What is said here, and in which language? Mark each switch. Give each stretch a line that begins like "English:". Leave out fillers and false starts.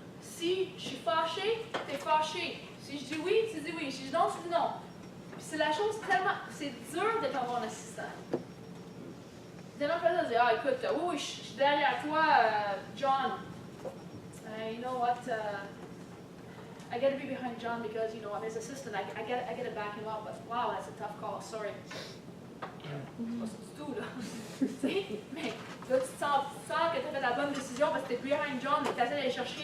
French: Si je suis fâchée, t'es fâché. Si je dis oui, tu dis oui. Si je dis non, tu dis non. Puis c'est la chose tellement. C'est dur d'être avoir un assistant. C'est tellement facile de dire, ah écoute, oui, je suis derrière toi, John.
English: You know what? I got to be behind John because, you know, I'm his assistant. I got to back him up. But wow, that's a tough call.
French: Sorry. C'est pas ça du tout, là. Tu sais, mais là, tu sens que tu as fait la bonne décision parce que tu es
English: behind
French: John et tu essaies d'aller chercher.